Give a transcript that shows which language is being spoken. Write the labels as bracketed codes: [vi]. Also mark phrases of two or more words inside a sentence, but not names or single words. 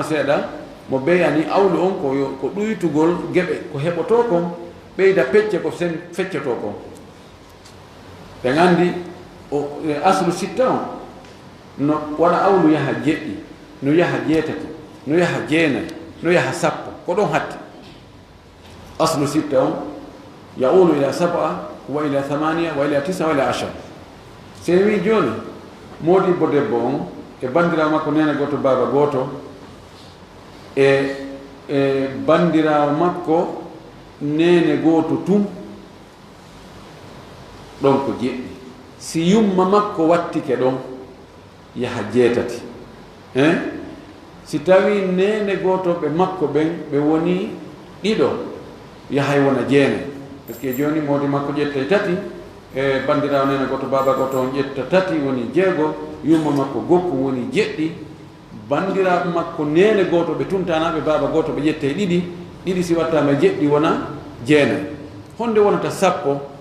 [ff] seeɗa mo be yani awlu on ko ɗuytugol geɓe ko heɓoto kon ɓeyda pecce ko sen feccoto kon ɓe gandi o [ar] أصل ستة [ff] on no waɗa awlu yaha jeɗɗi no yaha jeetati no yaha jeenayi no yaha sappo ko ɗon hatti [ar] أصل ستة [ff] on [ar] يعول إلى 7 وإلى 8 وإلى 9 وإلى 10 [ff] se wi joni modibbo debbo on e bandirawo makko nene goto baba goto e bandirawo makko nene goto tum ɗon ko jeɗɗi si yumma makko wattike ɗon yaha jeetati si tawi nene goto ɓe makko ɓen ɓe woni ɗiɗo yahay wona jeenayi [fr] par ce que [ff] joni modi makko ƴettay tati e bandirawo nene goto baba goto on ƴetta tati woni jeego yumma makko gokku woni jeɗɗi bandiraɓe makko nene goto ɓe tuntanaɓe baba goto ɓe ƴette ɗiɗi si wattama jeɗɗi wona jeenayi honde wonata sappo